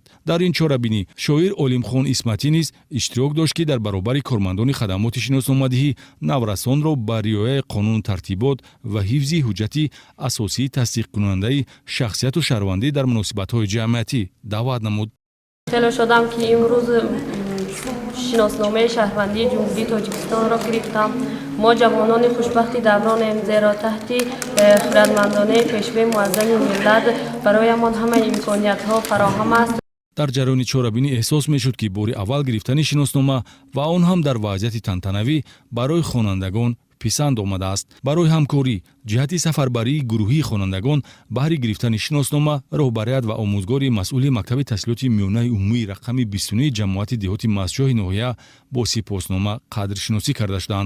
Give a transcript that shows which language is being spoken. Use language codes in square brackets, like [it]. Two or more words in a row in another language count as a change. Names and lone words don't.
[tg] дар ин чорабинӣ шоир Олимхон Исматӣ низ иштирок дошт ки дар баробари кормандони хадамоти шиносномадиҳӣ наврасонро ба риояи қонуну тартибот ва ҳифзи ҳуҷҷати асосии тасдиқкунандаи шахсияту шаҳрвандӣ дар муносибатҳои ҷамъиятӣ даъват намуд. [fa] خیلی شدم که امروز شناسنامه شهروندی جمهوری تاجیکستان را گرفتم. ما جوانان خوشبختی دورانیم، زیرا تحت خردمندانه پیشوای معظم ملت برایمان همه امکانیت ها فراهم است. [tg] дар ҷараёни чорабинӣ эҳсос мешуд ки бори аввал гирифтани шиноснома ва он ҳам дар вазъияти тантанавӣ барои хонандагон писанд омадааст. барои ҳамкорӣ ҷиҳати сафарбарии гурӯҳии хонандагон баҳри гирифтани шиноснома роҳбарият ва омӯзгори масъули мактаби таҳсилоти миёнаи умумии рақами 29 ҷамоати деҳоти Мастчоҳи ноҳия бо сипоснома қадршиносӣ карда шуданд.